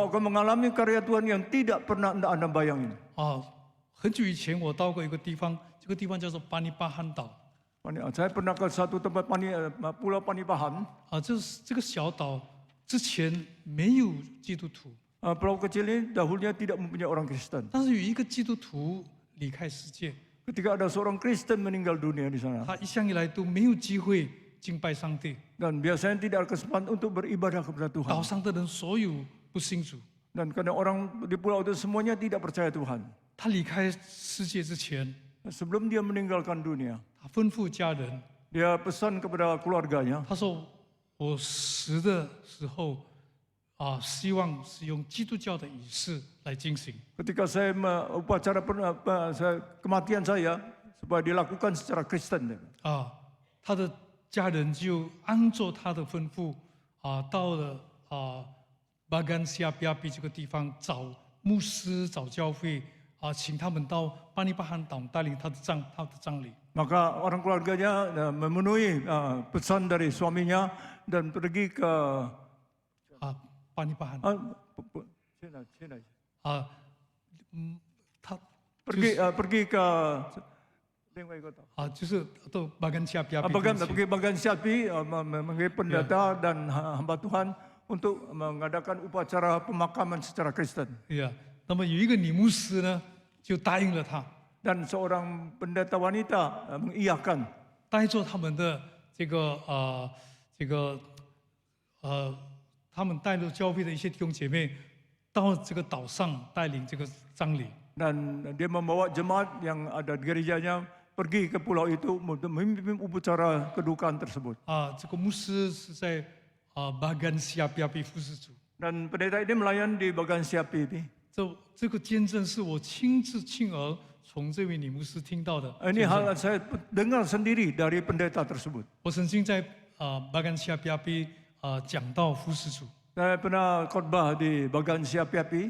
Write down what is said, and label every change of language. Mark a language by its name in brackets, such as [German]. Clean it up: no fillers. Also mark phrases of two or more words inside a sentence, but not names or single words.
[Indonesian] Engkau akan mengalami karya Tuhan yang tidak pernah Anda bayangin. [Chinese] 很久以前我到过一个地方，这个地方叫做巴尼巴汉岛。 [Indonesian] Saya pernah ke satu tempat Pulau Panipahan. [Chinese] 这个小岛之前没有基督徒， [Indonesian] Pulau kecil ini dahulunya tidak mempunyai orang Kristen. [Chinese] 但是有一个基督徒离开世界， [Indonesian] Ketika ada seorang Kristen meninggal dunia di sana, [Chinese] 他一向以来都没有机会敬拜上帝， [Indonesian] dan biasanya tidak ada kesempatan untuk beribadah kepada [Chinese] 岛 [Indonesian] Tuhan. [Chinese] 上的人所有不信主。 [Indonesian] Dan karena orang di pulau itu semuanya tidak percaya Tuhan. [Chinese] 他离开世界之前， [Indonesian] Sebelum dia meninggalkan dunia, [Chinese] 他吩咐家人， [Indonesian] dia pesan kepada keluarganya, [Chinese] 他说：“我死的时候希望是用基督教的仪式来进行。 [Indonesian] ketika saya upacara kematian saya supaya dilakukan secara Kristen. [Chinese] 他的家人就按照他的吩咐到了Bagan Siapiapi 这个地方找牧师、找教会请他们到巴尼巴汉岛带领他的葬礼。 [Indonesian] Maka orang keluarganya memenuhi pesan dari suaminya dan pergi ke [Chinese] 巴尼巴汉 他 [Indonesian] pergi ke [Chinese] 另外一个岛。就是到 Bagan Siapiapi [Indonesian] pergi Bagan Siapi mengenai pendeta dan hamba Tuhan untuk mengadakan upacara pemakaman secara Kristen. [Chinese] 那么有一个女牧师呢，就答应了他， [Indonesian] Dan seorang pendeta wanita mengiyakan. [Chinese] 带着他们的他们带着教会的一些弟兄姐妹到这个岛上带领这个葬礼。 [Indonesian] Dan dia membawa jemaat yang ada di gerejanya pergi ke pulau itu untuk memimpin upacara kedukaan tersebut. [Chinese] 这个牧师是在Bagan Siapiapi 服侍主。 [Indonesian] Dan pendeta ini melayani di Bagan Siapi ini. [Chinese] 这个见证是我亲自亲耳从这位女牧师听到的。 [Indonesian] Ini hal saya dengar sendiri dari pendeta tersebut. [Chinese] 我曾经在Bagan Siapiapi 讲到服侍主。 [Indonesian] Saya pernah khotbah di Bagan Siapi.